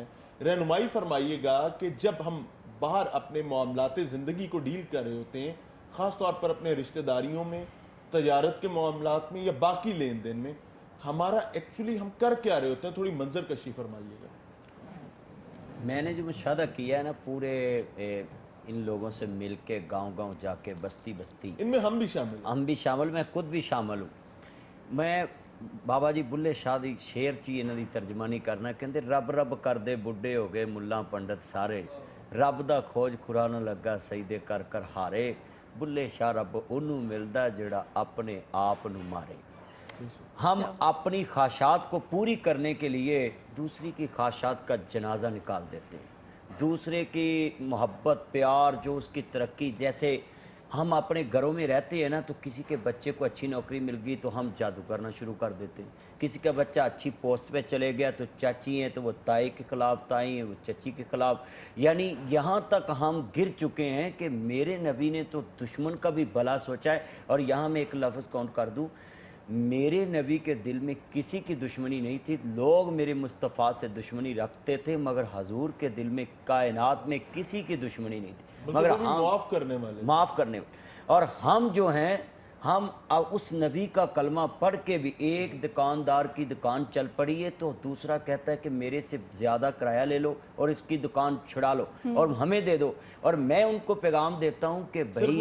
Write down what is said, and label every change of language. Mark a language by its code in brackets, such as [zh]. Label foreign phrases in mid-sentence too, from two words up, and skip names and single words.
[ur] رہنمائی فرمائیے گا کہ جب ہم باہر اپنے معاملات زندگی کو ڈیل کر رہے ہوتے ہیں، خاص طور پر اپنے رشتہ داریوں میں، تجارت کے معاملات میں یا باقی لین دین میں، ہمارا ایکچولی ہم کر کیا رہے ہوتے ہیں؟ تھوڑی منظر کشی فرمائیے گا۔ میں نے جو مشاہدہ کیا ہے نا، پورے ان لوگوں سے مل کے گاؤں گاؤں جا کے، بستی بستی، ان میں ہم بھی شامل ہیں۔ ہم بھی شامل، میں خود بھی شامل ہوں۔ [pa] میں بابا جی بلے شاہ دی شیر چی انہاں دی ترجمانی کرنا، کہندے رب رب کر دے بڈھے ہو گئے ملا پنڈت سارے، رب دا کھوج خورا نہ لگا سجدے کر کر ہارے، بلے شاہ رب انہوں ملدا جڑا اپنے آپ نو مارے۔ [ur] ہم اپنی خواہشات کو پوری کرنے کے لیے دوسری کی خواہشات کا جنازہ نکال دیتے ہیں، دوسرے کی محبت پیار جو اس کی ترقی، جیسے ہم اپنے گھروں میں رہتے ہیں نا، تو کسی کے بچے کو اچھی نوکری مل گئی تو ہم جادو کرنا شروع کر دیتے ہیں، کسی کا بچہ اچھی پوسٹ پہ چلے گیا تو چاچی ہیں تو وہ تائی کے خلاف، تائی ہیں وہ چچی کے خلاف، یعنی یہاں تک ہم گر چکے ہیں کہ میرے نبی نے تو دشمن کا بھی بھلا سوچا ہے۔ اور یہاں میں ایک لفظ کاؤنٹ کر دوں، میرے نبی کے دل میں کسی کی دشمنی نہیں تھی، لوگ میرے مصطفیٰ سے دشمنی رکھتے تھے، مگر حضور کے دل میں کائنات میں کسی کی دشمنی نہیں تھی، مگر وہ بھی معاف کرنے والے. معاف کرنے. اور ہم جو ہیں، ہم اب اس نبی کا کلمہ پڑھ کے بھی، ایک دکاندار کی دکان چل پڑی ہے تو دوسرا کہتا ہے کہ میرے سے زیادہ کرایہ لے لو اور اس کی دکان چھڑا لو اور ہمیں دے دو، اور میں ان کو پیغام دیتا ہوں کہ بھائی